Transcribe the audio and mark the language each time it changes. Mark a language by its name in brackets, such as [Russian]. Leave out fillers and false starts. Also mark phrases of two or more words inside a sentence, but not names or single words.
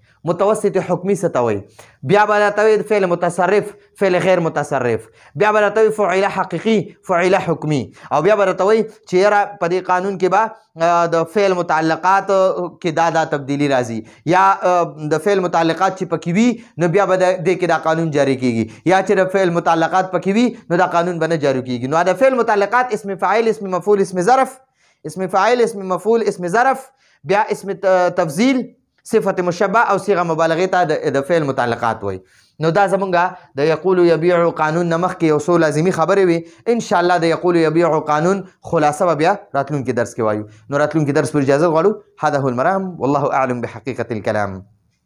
[Pashto] متوسط حکمي څه ته وایي بیا به راته وایي [Arabic] فعل متصرف فعل غیر متصرف [Pashto] بیا به راته وایي [Arabic] فعله حقیقي فعله حکمي [Pashto] او بیا به راته وایي چې یاره په دې قانون کې به د فعل متعلقات کې دا تبدیلی راځي یا د فعل متعلقات چې پکې وي نو بیا به دې کې دا قانون جاری کیږي یا چې د فعل متعلقات پکې وي نو دا قانون به نه جاری کیږي نو دا فعل متعلقات [Arabic] اسم فاعل اسم مفعول اسم ظرف اسم فاعل اسم مفعول اسم ظرف [Pashto] بیا [Arabic] اسم تفضیل صفت مشبه [Pashto] او [Arabic] صيغه مبالغه [Pashto] ته د فعل متعلقات وایي نو دا زمونږ د [Arabic] یقول یبیع [Pashto] قانون نه مخکې یو څو لازمي خبرې وي [Arabic] ان شاء الله [Pashto] د [Arabic] یقول یبیع [Pashto] قانون خلاصه به بیا راتلونکي درس کې وایو نو راتلونکي درس پر اجازه غواړو [Arabic] هذا هو المرام والله اعلم بحقیقة الكلام